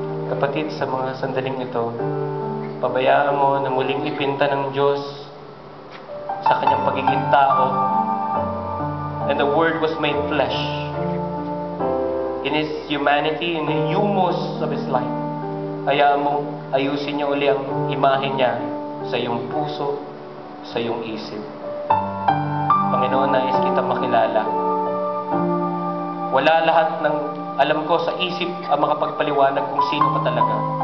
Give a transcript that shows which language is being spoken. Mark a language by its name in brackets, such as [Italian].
[Filipino] Kapatid, sa mga sandaling ito, pabayaan mo na muling ipinta ng Diyos sa kanyang pagiging tao. [English] And the Word was made flesh. In His humanity, in the humus of His life. [Filipino] Hayaan mo, ayusin niya uli ang imahe niya sa iyong puso, sa iyong isip. Panginoon, nais kita makilala. Wala lahat ng alam ko sa isip ang makapagpaliwanag kung sino ka talaga.